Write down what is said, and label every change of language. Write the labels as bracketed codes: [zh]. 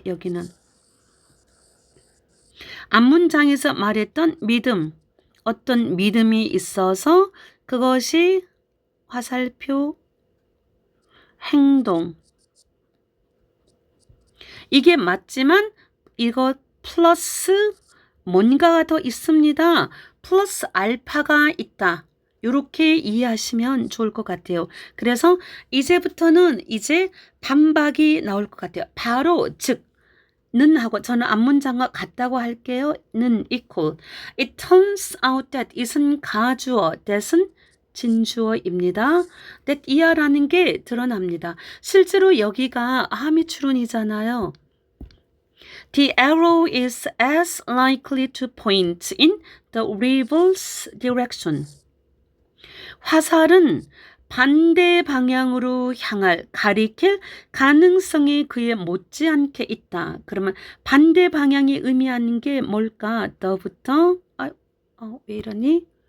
[ko] 여기는 앞문장에서 말했던 믿음, 어떤 믿음이 있어서 그것이 화살표, 행동 이게 맞지만 이것 플러스 뭔가가 더 있습니다. 플러스 알파가 있다. 이렇게 이해하시면 좋을 것 같아요. 그래서 이제부터는 이제 반박이 나올 것 같아요. 바로 는 하고 저는 앞문장과 같다고 할게요. 는 equal. [en] It turns out that it은 [ko] 가주어, [en] that은 [ko] 진주어입니다. that 이하라는 게 드러납니다. 실제로 여기가 함의출은이잖아요. [en] The arrow is as likely to point in the reverse direction. [ko] 화살은 반대 방향으로 향할 가리킬 가능성이 그에 못지않게 있다. 그러면 반대 방향이 의미하는 게 뭘까? 더부터 왜 이러니?